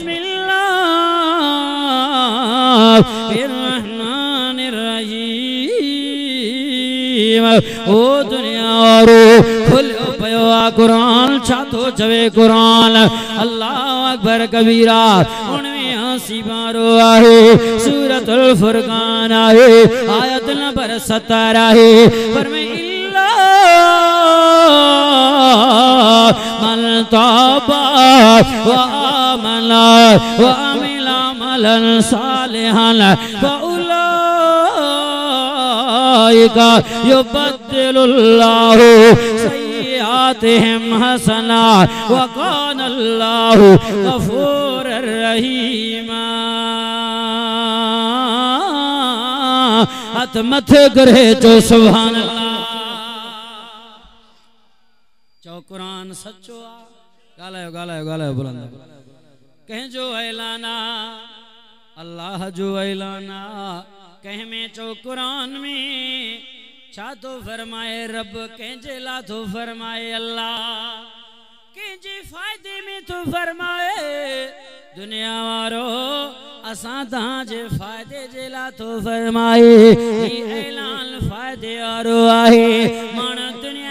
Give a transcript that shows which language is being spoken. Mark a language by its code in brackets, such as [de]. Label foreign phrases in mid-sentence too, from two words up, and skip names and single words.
[ar] بسم الله الرحيم [sd] ओ दुनिया वारो खुलियो पयो आ कुरान छा थो चवे कुरान [ar] الله أكبر كبيرا [sd] सीबारो आहे सूरतुल फुरकान आहे आयत नंबर 17 आहे फरमाए इल्ला [ar] من تاب و آمن و عمل عملا صالحا فأولئك يبدل الله سيئاتهم حسنات وكان الله غفورا رحيما [sd] हथ मथे करे चो [ar] سبحان الله [sd] चो कुरान सच्चो आ ॻाल्हायो ॻाल्हायो ॻाल्हायो बुलंद कंहिं जो ऐलाना अल्लाह जो ऐलाना कंहिं में चो कुरान में छा तो फरमाए रब कंहिंजे ला तो फरमाए अल्लाह कंहिंजे फ़ाइदे में तो फरमाए दुनिया वारो असां तव्हांजे फ़ाइदे जे ला तो फरमाए ही ऐलान फ़ाइदे वारो आहे माण्हू दुनिया